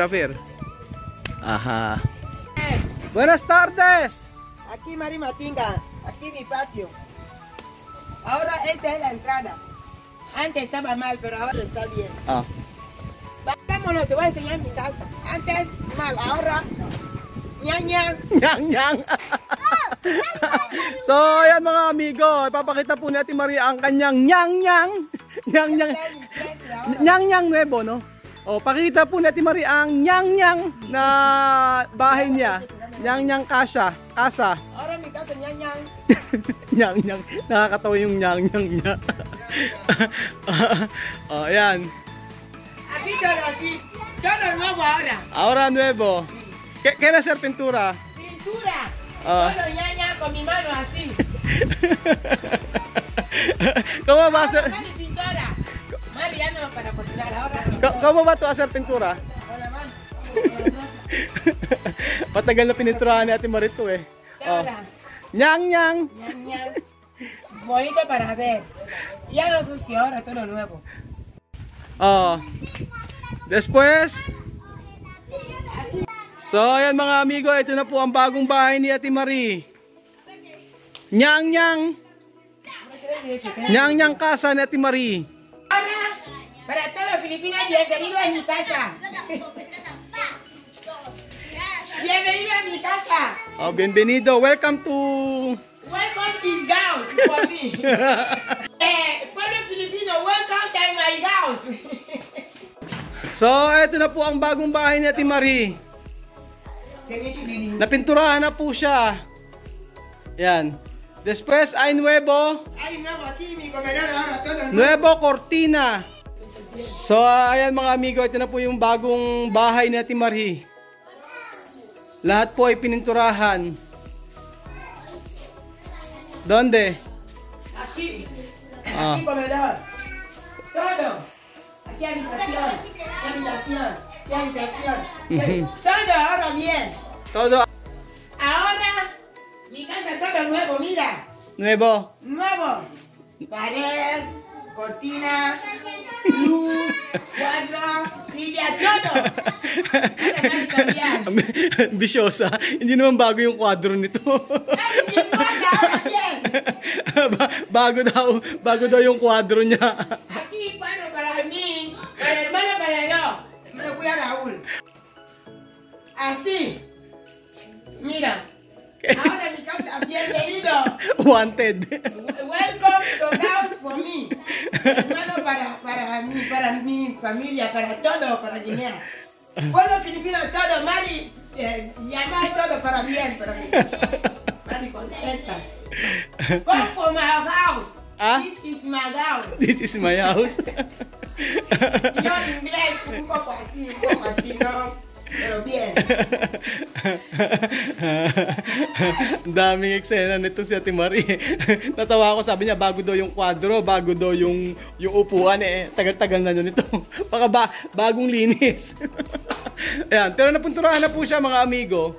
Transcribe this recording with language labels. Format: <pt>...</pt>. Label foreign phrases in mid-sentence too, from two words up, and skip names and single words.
<es>Ajá. Buenas tardes. Aquí Mari Matinga, aquí mi patio. Ahora esta es la entrada. Antes estaba mal, pero ahora está bien. Ah. Vámonos, te voy a enseñar mi casa. Antes mal, ahora ñaña. Nyang.</es> <tl>So, ayan mga amigo, ipapakita po natin Maria ang kanyang nyang</tl> <es>nuevo, no?</es> <tl>O, pakita po natin Maria ang nyang na bahay niya.</tl> <es>Nyang kasa. Ahora mi casa ñaña.</es> <tl>Nyang, nakakatawa yung nyang niya. O, ayan.</tl> <es>Aquí todo así, todo nuevo ahora. Ahora nuevo. ¿Qué hacer pintura? Pintura. Ah. Todo ñaña con mi mano así. ¿Cómo va a ser? Mari pintora. Mari ya no para cocinar ahora. ¿Cómo va tú a hacer pintura? Con la mano.</es> <tl>Matagal na pininturahan ni Ate Marito eh.</tl> <es>Ahora. Nyang. Ñaña. Bonito para ver. Ya no sucio, ahora todo nuevo. Después.</es> <tl>So, ayan mga amigo, ito na po ang bagong bahay ni Ate Marie. Nyang casa ni Ate Marie.</tl> <es>Ahora, para todos los filipinos, bienvenido a mi casa. Bienvenido a mi casa. Bienvenido.</es> <en>Welcome to... Welcome this house for me. Pueblo Filipino, welcome to my house.</en> <tl>So, ito na po ang bagong bahay ni Ate Marie. Napinturahan na po siya. Yan.</tl> <es>Después ay nuevo. Ay, nuevo aquí, mi comedor ahora todo nuevo. Nuevo cortina. So, ayan mga amigo, ito na po yung bagong bahay ni Ate Marie. Lahat po ay pininturahan. Donde? Aquí. Aquí comedor. Todo. Aquí habitación. Aquí habitación. Todo ahora bien. Todo Ahora, mi casa todo nuevo, mira. nuevo. Nuevo. Pared, cortina, luz, cuadro, silla, todo. Ahora van a cambiar.</es> <tl>Ambisyosa. Hindi naman bago yung kwadro nito.</tl> <es>Ay, chismosa, ahora bien.</es> <tl>bago daw yung kwadro niya.</tl> <es>Aquí, bueno, para mí, para el hermano, para yo. Me lo cuida Raúl. Así. Mira. Ahora mi casa, bienvenido.</es> <en>Wanted. Welcome to the house for me.</en> <es>Hermano, para mi familia, para todo, para Guinea. Pueblo filipino, todo, Mari, llamar todo para bien, para mí. Mari, contenta.</es> <en>Come for my house. This is my house. This is my house.</en> <es>Yo en inglés, un poco así, ¿no? Pero bien.</es> <tl>Ang daming eksena nito si Ate Marie. Natawa ako, sabi niya bago daw yung kwadro, bago daw yung upuan eh. Tagal-tagal na nito. Baka bagong linis. Ayan, pero napunturahan na po siya mga amigo.</tl>